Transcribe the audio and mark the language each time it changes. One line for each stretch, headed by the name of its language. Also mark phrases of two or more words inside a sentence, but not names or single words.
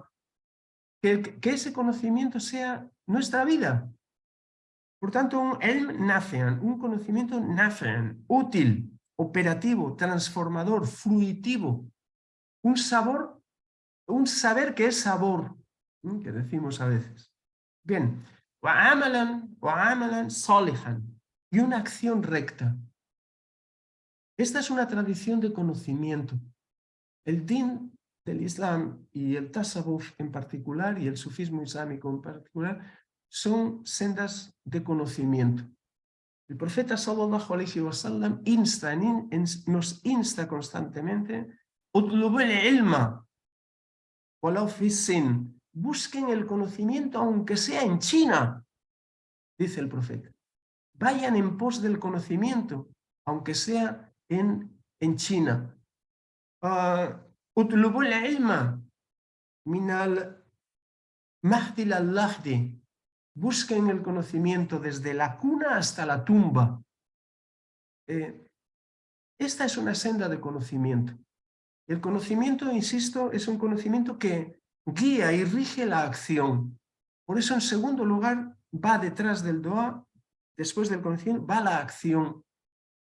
Spanish: Que ese conocimiento sea nuestra vida. Por tanto, un
Arabic: علم نافعا,
Spanish: un conocimiento nafi'an, útil, operativo, transformador, fruitivo, un saber que es sabor, que decimos a veces. Bien,
Arabic: وعملا صالحا,
Spanish: y una acción recta. Esta es una tradición de conocimiento. El din del Islam y el tasawwuf en particular, y el sufismo islámico en particular, son sendas de conocimiento. El profeta
Arabic: صلى الله عليه وسلم
Spanish: nos insta constantemente:
Arabic: اطلبوا العلم ولو في الصين,
Spanish: busquen el conocimiento aunque sea en China, dice el profeta. Vayan en pos del conocimiento, aunque sea en China.
Arabic: اطلبوا العلم من المهد إلى اللحد,
Spanish: busquen el conocimiento desde la cuna hasta la tumba. Esta es una senda de conocimiento. El conocimiento, insisto, es un conocimiento que guía y rige la acción. Por eso, en segundo lugar, va detrás del dua, después del conocimiento, va la acción.